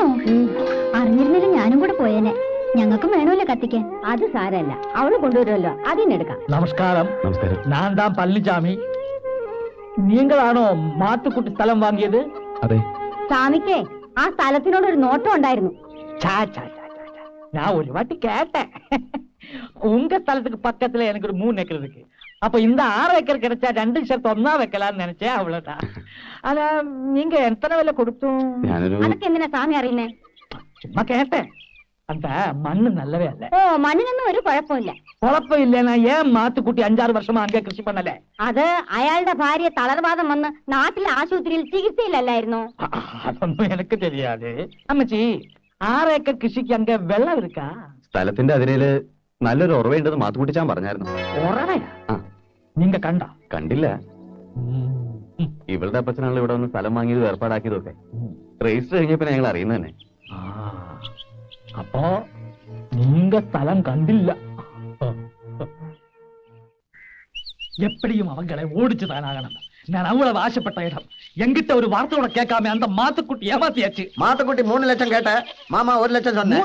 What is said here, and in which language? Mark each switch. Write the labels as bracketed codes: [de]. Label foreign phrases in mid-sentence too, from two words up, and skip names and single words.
[ml] അറിഞ്ഞിരുന്നില്ല ഞാനും കൂടെ പോയേനെ. ഞങ്ങൾക്കും വേണമല്ലോ കത്തിക്കാൻ. അത് സാരല്ല, അവള് കൊണ്ടുവരുമല്ലോ, അതിനെടുക്കാം. നമസ്കാരം. നമസ്കാരം. ഞാൻ താൻ പളനിച്ചാമി. നീങ്കളാണോ മാത്തുക്കുട്ടി സ്ഥലം വാങ്ങിയത്? അതെ. സ്വാമിക്കേ ആ സ്ഥലത്തിനോട് ഒരു നോട്ടം ഉണ്ടായിരുന്നു. [ta] நான் ஒரு வாட்டி கேட்டேன். உங்க ஸ்தலத்துக்கு பக்கத்துல எனக்கு ஒரு 3 ஏக்கர் இருக்கு. அப்ப இந்த 6 ஏக்கர் கிடைச்சா 2 சேர்த்து ஒன்னா வைக்கலாம்னு நினைச்சேன், அவ்வளவுதான். ஆனா நீங்க எத்தனை விலை கொடுத்தோம்? [ml] അതൊക്കെ എന്തിനാ സ്വാമി അറിയുന്നേ? [ta] சும்மா கேட்டேன். அந்த மண்ணு நல்லவே இல்ல. [ml] ഓ, മണ്ണിനൊന്നും ഒരു കുഴപ്പമില്ല. കുഴപ്പം ഇല്ലെന്നാ ഏൻ മാത്തുക്കുട്ടി 5-6 വർഷமா അங்கே കൃഷി பண்ணல? അത് അയാളുടെ ഭാര്യ തളർവാദം വന്ന് നാട്ടിലെ ആശുപത്രിയിൽ ചികിത്സയിലല്ലായിരുന്നോ? അതൊന്നും എനിക്ക് தெரியாது. അമ്മച്ചി, 6 ഏക്കർ കൃഷിക്ക് അங்கே വെള്ളം இருக்கா? സ്ഥലത്തിന്റെ അതിരയില് നല്ലൊരു ഉറവയുണ്ടെന്ന് മാത്തുക്കുട്ടിച്ചാൻ പറഞ്ഞായിരുന്നു. ഉറവയാ? നിങ്ങ കണ്ട? കണ്ടില്ല. ഇവളുടെ അപ്പച്ചനാണ് ഇവിടെ വന്ന് സ്ഥലം വാങ്ങിയത്, ഏർപ്പാടാക്കിയതൊക്കെ. രജിസ്റ്റർ കഴിഞ്ഞപ്പോ ഞങ്ങൾ അറിയുന്നത് തന്നെ. [ta] அப்போ நீங்க ஸ்தலம் கண்டில்ல. எப்படியும் அவங்களை ஓடிச்சுதான் ஆகணும். நான் அவ்வளவு ஆசைப்பட்ட இடம் எங்கிட்ட ஒரு வார்த்தையோட கேட்காம அந்த மாத்துக்குட்டி ஏமாத்தியாச்சு. மாத்துக்குட்டி 3 லட்சம் கேட்ட, மாமா 1 லட்சம் சொன்ன.